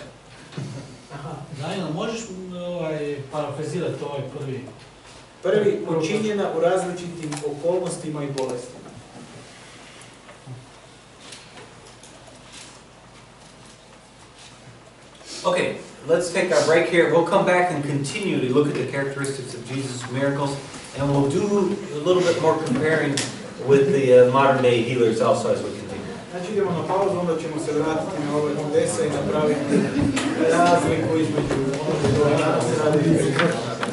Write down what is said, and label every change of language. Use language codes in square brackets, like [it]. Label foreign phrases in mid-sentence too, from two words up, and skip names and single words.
[hr] Aha. Dajno, možeš parafrazirati ovaj prvi? Prvi, učinjena u različitim okolnostima i bolestima. [en] Okay, let's take our break here. We'll come back and continue to look at the characteristics of Jesus' miracles, and we'll do a little bit more comparing with the modern day healers also as we continue. [hr] Znači idemo na pauzu, onda ćemo se vratiti na ove čudesa i napraviti razliku između ono što danas radi